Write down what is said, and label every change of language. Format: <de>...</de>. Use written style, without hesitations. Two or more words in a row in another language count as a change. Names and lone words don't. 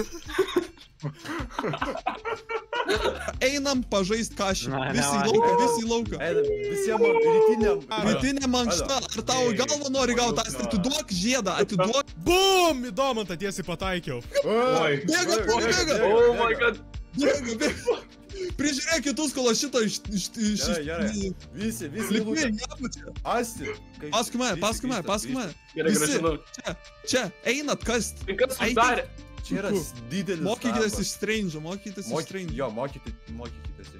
<lt>Einam pažaist kažį. Visi į lauką. Rytinė mankšta. Ar tau į galvą nori gauti? Atiduok žiedą, atiduok. Bum! Įdomu, tą tiesiai pataikiau. Bėga.</lt> <en>Oh my god.</en> <lt>Bėga. Prižiūrėk kitus, kol aš šitą Visi lipni, nepačia. Asti. Paskui mane. Gerai, žinau. Čia, einat kast. Tai kas uždarė? Čia yra didelis Mokykitės iš Strange'o, Jo, mokykitės iš...</lt>